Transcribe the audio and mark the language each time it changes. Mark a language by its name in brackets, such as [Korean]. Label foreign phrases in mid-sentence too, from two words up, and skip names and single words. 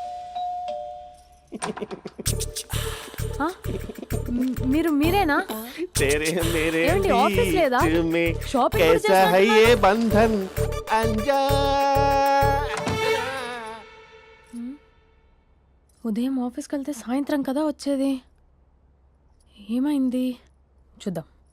[Telugu] ఆ? మీరేనా? [Hindi] तेरे मेरे [Telugu] ఏమండి, ఆఫీస్ లేదా? [Hindi] बीच में [Telugu] షాపింగ్ కూడా [Hindi] कैसा है [Telugu] చేస్తున్నట్టున్నారు? [Hindi] ये बंधन अंजा. [Telugu] ఉదయం ఆఫీస్కి వెళ్తే సాయంత్రం కదా వచ్చేది. ఏమైంది చూద్దాం.